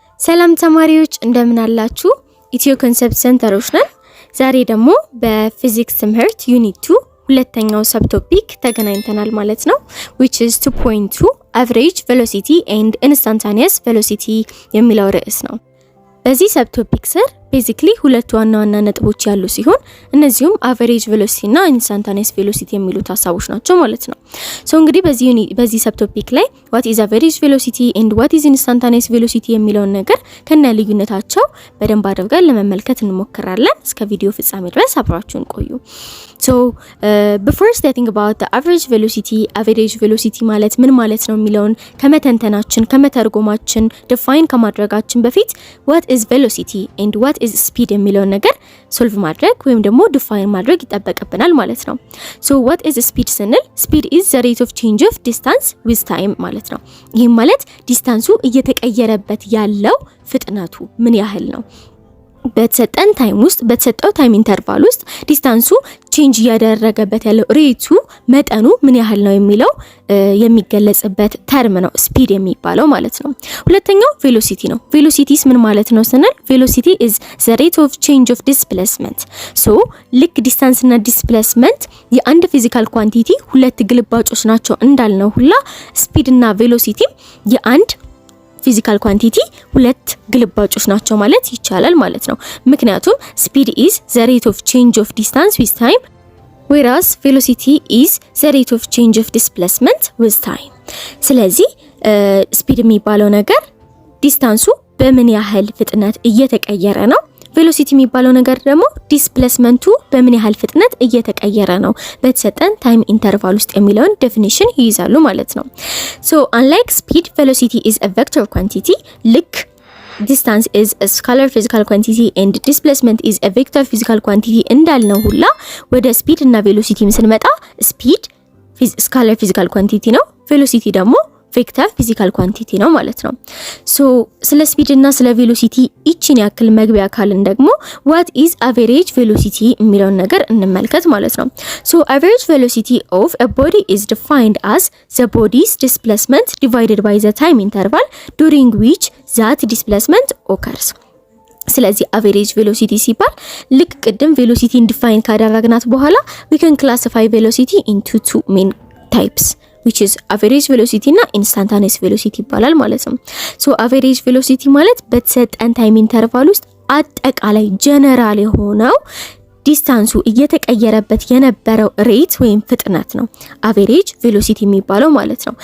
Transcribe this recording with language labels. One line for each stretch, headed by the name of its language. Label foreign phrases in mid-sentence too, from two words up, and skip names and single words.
Amharic: ሰላም ተማሪዎች እንደምን አላችሁ? ኢትዮ ኮንሰፕት ሴንተሮች ነን። ዛሬ ደግሞ በፊዚክስ ትምህርት ዩኒት 2 ሁለተኛው
English: sub topic
Amharic: ተገናኝተናል ማለት ነው,
English: which is 2.2 average velocity and instantaneous velocity
Amharic: የሚለው ርዕስ ነው. በዚህ
English: sub topic
Amharic: ስር ቤዚክሊ ሁለት ዋና ነጥቦች ያሉ ሲሆን እነዚህም
English: average velocity
Amharic: እና
English: instantaneous velocity
Amharic: የሚሉት ሐሳቦች ናቸው ማለት ነው. ሶ እንግዲህ በዚህ
English: sub topic
Amharic: ላይ
English: what is average velocity and what is instantaneous velocity
Amharic: የሚለውን ነገር ከነ ልዩነታቸው በደንብ አድርገን ለመመልከት እንሞክራለን. እስከ ቪዲዮ ፍጻሜ ድረስ አብራችሁን ቆዩ.
English: So before starting about the average velocity
Amharic: ማለት ምን ማለት ነው የሚለውን ከመተንተናችን ከመተርጎማችን define ከማድረጋችን በፊት
English: what is velocity and what is speed
Amharic: የሚለውን ነገር ሶልቭ ማድረግ ወይም ደግሞ ዲፋይን ማድረግ ይጠበቅብናል ማለት ነው.
English: So what is speed ስንል speed is the rate of change of distance with time
Amharic: ማለት ነው. ይሄም ማለት ዲስታንሱ እየተቀየረበት ያለው ፍጥነቱ ምን ያህል ነው በተሰጠን ታይም ውስጥ በተሰጠው
English: time interval
Amharic: ውስጥ ዲስታንሱ ቼንጅ ያደረገበት ያለው ሬቱ መጠኑ ምን ያህል ነው የሚለው የሚገለጽበት ተርም ነው ስፒድ የሚባለው ማለት ነው. ሁለተኛው ቬሎሲቲ ነው. ቬሎሲቲስ ምን ማለት ነው ስንል ቬሎሲቲ
English: is the rate of change of displacement.
Amharic: so ልክ ዲስታንስ እና ዲስፕሌስመንት የአንድ
English: physical quantity
Amharic: ሁለት ግልባጮች ናቸው እንዳልነው ሁላ ስፒድ እና ቬሎሲቲ የአንድ
English: physical quantity
Amharic: ሁለት ግልባጮች ናቸው ማለት ይቻላል ማለት ነው.
English: ምክንያቱም speed is the rate of change of distance with time whereas velocity is the rate of change of displacement with time.
Amharic: ስለዚህ speed የሚባለው ነገር ዲስታንሱ በምን ያህል ፍጥነት እየተቀየረ ነው፣ ቬሎሲቲ የሚባለው ነገር ደግሞ ዲስፕሌስመንቱ በምን ያህል ፍጥነት እየተቀየረ ነው በተሰጠን
English: time interval
Amharic: ውስጥ የሚለውን ዴፊኒሽን ይይዛሉ ማለት ነው.
English: so unlike speed, velocity is a vector quantity. ልክ distance is a scalar physical quantity and displacement is a vector physical quantity
Amharic: እንዳልነው ሁላ ወደ
English: speed እና velocity ስንመጣ speed scalar physical quantity ነው, velocity ደግሞ vector physical quantity
Amharic: ነው ማለት ነው. ሶ ስለ ስፒድ እና ስለ ቬሎሲቲ እቺን ያክል መግቢያ ካልን ደግሞ
English: what is average velocity
Amharic: የሚለውን ነገር እንመልከት ማለት ነው.
English: so average velocity of a body is defined as the body's displacement divided by the time interval during which that displacement occurs. ስለዚህ average velocity
Amharic: ሲባል ልክ ቅድም
English: velocity define
Amharic: ካደረግናት በኋላ
English: we can classify velocity into two main types, which is average velocity እና instantaneous velocity
Amharic: ይባላል ማለት ነው. so average velocity ማለት በተሰጠን
English: time interval
Amharic: ውስጥ አጠቃላይ ጀነራል የሆነው ዲስታንሱ እየተቀየረበት የነበረው ሬት ወይም ፍጥነት ነው
English: average velocity
Amharic: የሚባለው ማለት ነው.